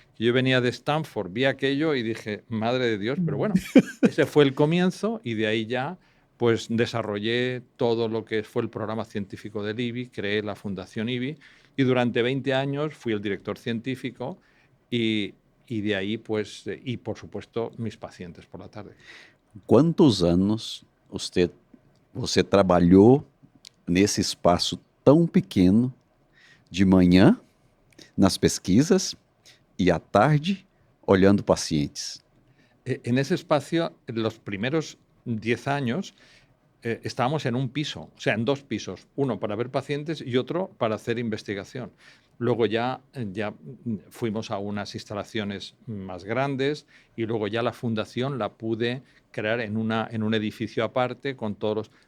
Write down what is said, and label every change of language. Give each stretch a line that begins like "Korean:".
Spanish: Yo venía de Stanford, vi aquello y dije, madre de Dios, pero bueno, ese fue el comienzo y de ahí ya pues desarrollé todo lo que fue el programa científico del IBI, creé la Fundación IBI y durante 20 años fui el director científico y de ahí pues, y por supuesto mis pacientes por la tarde.
Portuguese: Quantos anos você trabalhou nesse espaço tão pequeno, de manhã, nas pesquisas, e à tarde, olhando pacientes?
Spanish: En ese espacio, los primeros 10 años, estábamos en un piso, o sea, en 2 pisos, uno para ver pacientes y otro para hacer investigación. Luego ya fuimos a unas instalaciones más grandes y luego ya la fundación la pude crear en un edificio aparte con todos los...